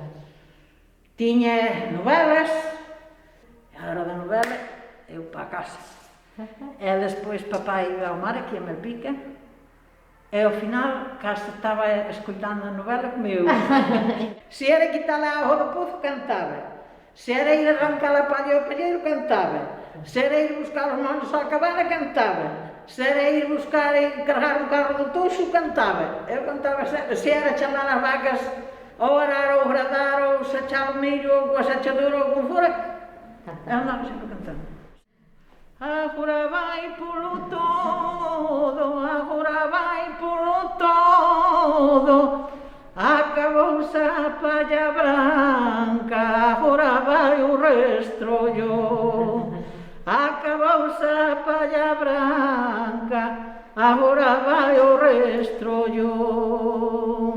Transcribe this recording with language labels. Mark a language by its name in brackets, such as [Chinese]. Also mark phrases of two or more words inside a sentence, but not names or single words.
[Galician] Tiña novelas, e a hora da novela, eu para a casa. E despois papá iba ao mar aquí a Malpica, E ao final, case estaba escoitando a novela como eu. Se era quitar a auga do pozo, cantaba. Se era ir arrancar a palha ao palheiro, cantava. Se era ir buscar os molhos à cabana, cantava. Se era ir buscar e carregar o carro do toxo, cantava. Eu cantava sempre. Se era chamar as vacas ou arar ou gradar ou sachar o milho ou com a sachadura ou com fora, eu andava sempre cantando. Agora vai polo todo, agora vai polo todo, acabouse a palla branca, agora vai o restrollo. Acabouse a palla branca, agora vai o restrollo.